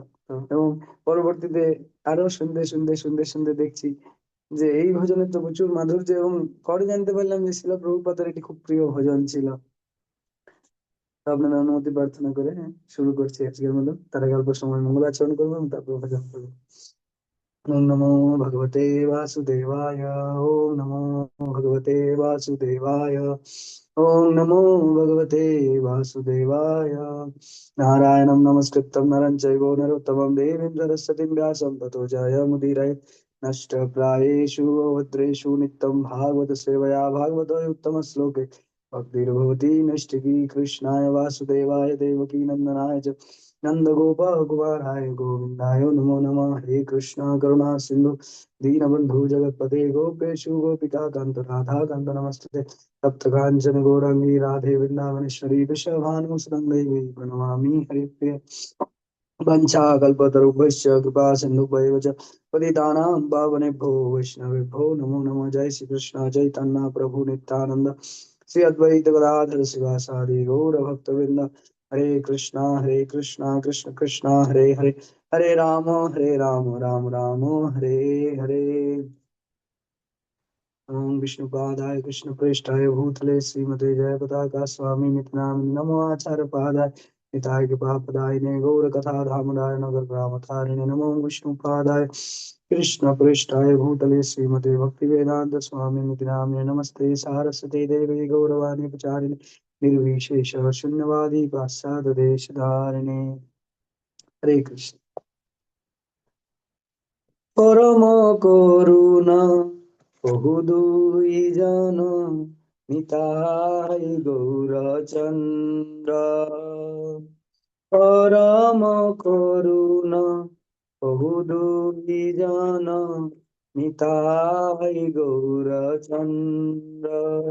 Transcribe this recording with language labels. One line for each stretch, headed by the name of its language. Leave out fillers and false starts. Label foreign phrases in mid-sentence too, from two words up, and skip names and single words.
Bangla: তো এবং পরবর্তীতে আরো শুনতে শুনতে শুনতে শুনতে দেখছি যে এই ভজনের তো প্রচুর মাধুর্য, এবং পরে জানতে পারলাম যে শিলা প্রভুপাদের এটি খুব প্রিয় ভজন ছিল। তো আপনাদের অনুমতি প্রার্থনা করে শুরু করছি আজকের মতো। তার আগে অল্প সময় মঙ্গলাচরণ করবো এবং তারপর ভজন করবো।
Sanskrit: ओम नमो भगवते वासुदेवाय। ओम नमो भगवते वासुदेवाय। ओम नमो भगवते वासुदेवाय। नारायणं नमस्कृतं नरं चैव नरोत्तमं देवीं सरस्वतीं व्यासं ततो जयमुदीरये। नष्टप्रायेषु भद्रेषु नित्यं भागवत सेवया भागवतो उत्तमश्लोके भक्तिर्भवति नष्टिकी। कृष्णाय वासुदेवाय देवकी नन्दनाय च नन्दगोपाकुमाराय गोविन्दाय नमो नमः। हरे कृष्ण करुणा सिंधु दीनबन्धु जगत्पते गोपेशु गोपिका कान्त राधा कान्त नमस्ते। तप्त काञ्चन गौरांगी राधे वृन्दावनेश्वरी वृषभानुसुतङ्गैवे प्रणमामि हरिप्रिये। वंशाकल्पतरुभ्यश्च कृपा सिन्धुभ्येव च पतितानां पावनेभ्यो वैष्णवेभ्यो नमो नमः। जय श्री कृष्ण चैतन्य प्रभु नित्यानंद श्री अद्वैत गदाधर शिवासादि गौर भक्तवृंद। हरे कृष्णा कृष्ण कृष्णा हरे हरे, हरे राम राम राम हरे हरे। ओम विष्णुपादाय कृष्णप्रेष्ठाय भूतले श्रीमते जय पताका स्वामी नित्यानंद नमो आचार्य पादाय निताय कृपापदायिने गौर कथा धामदाय नगर ग्रामतारिणे नमो विष्णुपादाय कृष्णप्रेष्ठाय भूतले श्रीमते भक्ति वेदांत स्वामी नित्यानंद नमस्ते सारस्वती देवी गौरवाणी प्रचारिणे निर्विशेष शून्यवादी पाश्चात्य देश धारिणे। हरे कृष्ण।
Bangla: পরম করুণা বহু দুইজন নিতাই গৌরচন্দ্র। পরম করুণা বহু দুইজন নিতাই গৌরচন্দ্র।